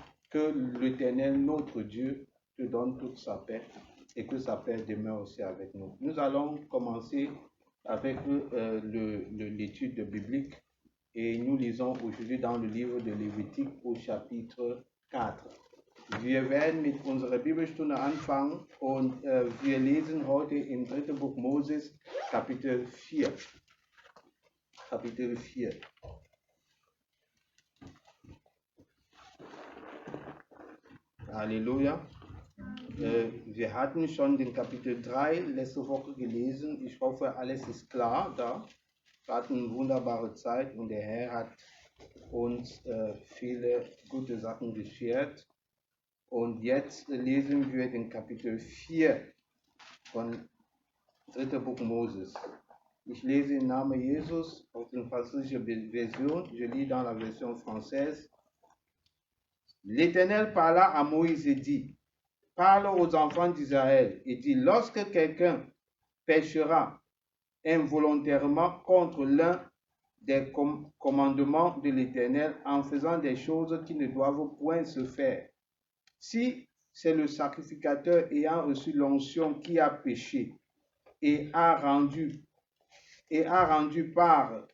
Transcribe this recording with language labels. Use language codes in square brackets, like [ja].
[fr] Que l'Éternel, notre Dieu, te donne toute sa paix et que sa paix demeure aussi avec nous. Nous allons commencer avec l'étude biblique et nous lisons aujourd'hui dans le livre de Lévitique au chapitre 4. [de] Wir werden mit unserer Bibelstunde anfangen und wir lesen heute im 3. Buch Moses, Kapitel 4. Kapitel 4. Halleluja. Wir hatten schon den Kapitel 3 letzte Woche gelesen. Ich hoffe, alles ist klar da. Wir hatten eine wunderbare Zeit und der Herr hat uns viele gute Sachen beschert. Und jetzt lesen wir den Kapitel 4 von 3. Buch Moses. Ich lese im Namen Jesus aus der französischen Version. [fr] Je lis dans la version française. L'Éternel parla à Moïse et dit, parle aux enfants d'Israël et dit, lorsque quelqu'un péchera involontairement contre l'un des commandements de l'Éternel en faisant des choses qui ne doivent point se faire, si c'est le sacrificateur ayant reçu l'onction qui a péché et a rendu par